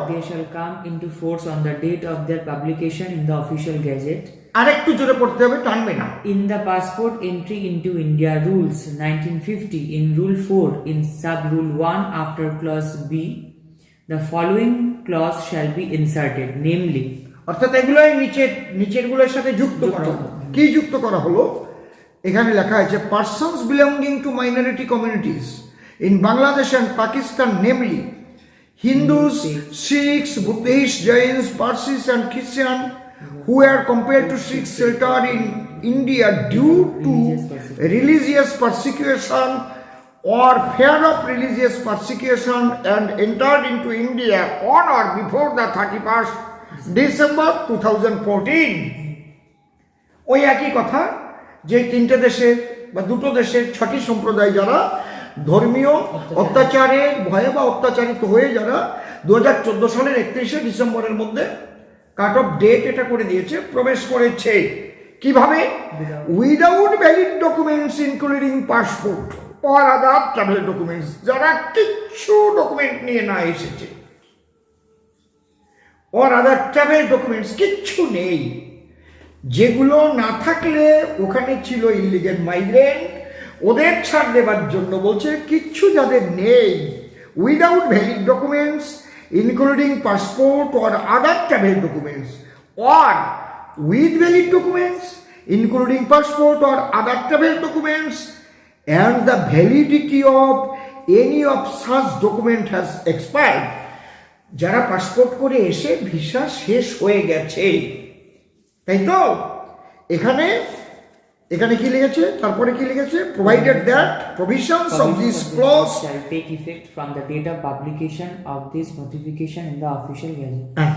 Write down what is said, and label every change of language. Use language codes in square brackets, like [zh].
[en] They shall come into force on the date of their publication in the official gazette. [bn] আর একটু জোরে পড়তে হবে, টানবে না। [en] In the passport entry into India rules 1950, in rule 4, in sub rule 1 after clause B, the following clause shall be inserted, namely, [bn] অর্থাৎ এগুলো নিচের গুলোর সাথে যুক্ত করা হলো। কি যুক্ত করা হলো? এখানে লেখা আছে [en] Persons belonging to minority communities in Bangladesh and Pakistan, namely Hindus, Sikhs, Buddhists, Jains, Parsis and Christian who are compelled to seek shelter in India due to religious persecution or fear of religious persecution and entered into India on or before the 31st December 2014. [bn] ওই একই কথা, যে 3টে দেশের বা 2টো দেশের 6টি সম্প্রদায় যারা ধর্মীয় অত্যাচারের ভয়ে বা অত্যাচারিত হয়ে যারা 2014 সালের 31শে ডিসেম্বরের মধ্যে কাট অফ ডেট এটা করে দিয়েছে, প্রবেশ করেছে। কিভাবে? [en] without valid documents including passport or other travel documents, [bn] যারা কিচ্ছু ডকুমেন্ট নিয়ে না এসেছে, [en] or other travel documents [bn] কিচ্ছু নেই, যেগুলো না থাকলে ওখানে ছিল ইলিগেল মাইগ্রেন্ট, ওদের ছাড় দেবার জন্য বলছে। কিচ্ছু যাদের নেই [en] without valid documents including passport or other travel documents, or with valid documents including passport or other travel documents, and the validity of any of such document has expired. [bn] যারা passport করে এসে ভিসা শেষ হয়ে গেছে, তাই তো এখানে এখানে কি লিখেছে, তারপরে কি লিখেছে, [en] Provided that provisions of this clause shall take effect from the date of publication of this notification in the official gazette.